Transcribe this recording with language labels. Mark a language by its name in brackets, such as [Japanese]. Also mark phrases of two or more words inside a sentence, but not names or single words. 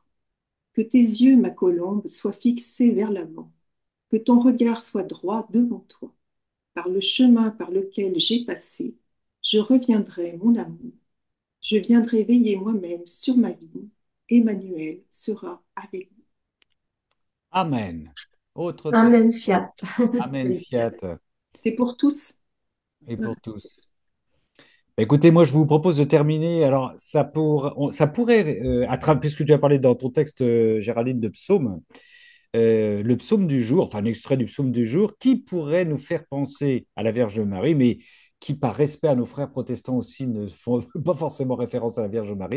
[French] Que tes yeux, ma colombe, soient fixés vers l'avant, que ton regard soit droit devant toi. Par le chemin par lequel j'ai passé, je reviendrai, mon amour. Je viendrai veiller moi-même sur ma vie. Emmanuel sera avec vous. Amen. Autre texte. [Latin] Amen, fiat. Amen, fiat. [French] C'est pour tous. Et Voilà. pour tous. Écoutez, moi, je vous propose de terminer. Alors, ça pourrait, puisque tu as parlé dans ton texte, Géraldine, de psaume, le psaume du jour, enfin un extrait du psaume du jour, qui pourrait nous faire penser à la Vierge Marie, mais qui, par respect à nos frères protestants aussi, ne font pas forcément référence à la Vierge Marie.